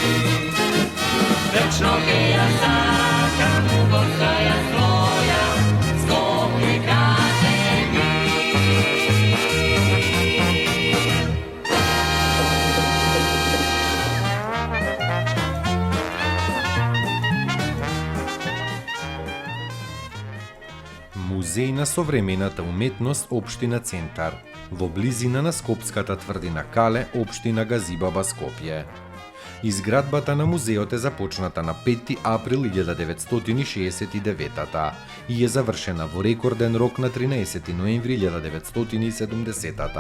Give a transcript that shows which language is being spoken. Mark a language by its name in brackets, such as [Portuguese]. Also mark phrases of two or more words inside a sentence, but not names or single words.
[Macedonian] Večno ja sakam postaja svoja, Skopje kaže mi. Muzej на современата уметност општина Центар, во близина на скопската тврдина Кале, општина Газибаба, Скопје. Изградбата на музеот е започната на 5 април 1969 и е завршена во рекорден рок на 13 ноември 1970.